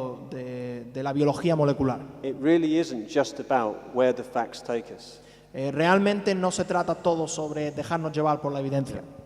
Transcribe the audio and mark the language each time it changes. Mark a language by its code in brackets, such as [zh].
[es] de la biología molecular. [en] It really isn't just about where the facts take us. [es] Realmente no se trata todo sobre dejarnos llevar por la evidencia.